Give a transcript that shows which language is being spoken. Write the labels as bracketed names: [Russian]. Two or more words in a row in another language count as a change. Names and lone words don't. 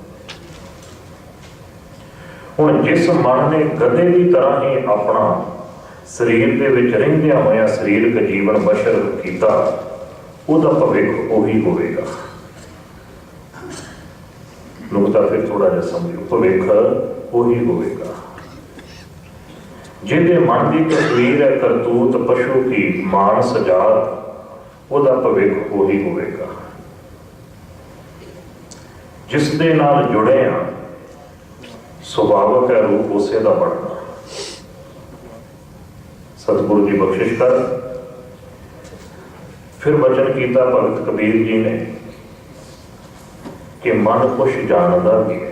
[Punjabi] ਹੁਣ ਜਿਸ ਮਨ ਨੇ ਗਧੇ ਕੀ ਤਰ੍ਹਾਂ ਹੀ ਅਪਨਾ ਸਰੀਰ ਕੇ ਵਿਚ ਰਹਿੰਦਿਆਂ ਹੋਇਆਂ ਸਰੀਰਕ ਜੀਵਨ ਬਸਰ ਕੀਤਾ, ਉਹਦਾ ਭਵਿੱਖ ਉਹੀ ਹੋਵੇਗਾ। ਨੁਕਤਾ ਫਿਰ ਥੋੜ੍ਹਾ ਜਿਹਾ ਸਮਝੋ, ਭਵਿੱਖ ਉਹੀ ਹੋਵੇਗਾ। ਜਿਹਦੇ ਮਨ ਕੀ ਤਸਵੀਰ ਹੈ ਕਰਤੂਤ ਪਸ਼ੂ ਕੀ ਮਾਨਸ ਜਾਤ, ਉਹਦਾ ਭਵਿੱਖ ਉਹੀ ਹੋਵੇਗਾ। ਜਿਸ ਦੇ ਨਾਲ ਜੁੜੇ ਹਾਂ ਸੁਭਾਵਕ ਹੈ ਰੂਪ ਉਸੇ ਕਾ ਬਣਨਾ। ਸਤਗੁਰੂ ਜੀ ਬਖ਼ਸ਼ਿਸ਼ ਕਰ। [Hindi] फिर वचन किया भगत कबीर जी ने कि मन कुछ जानता भी है।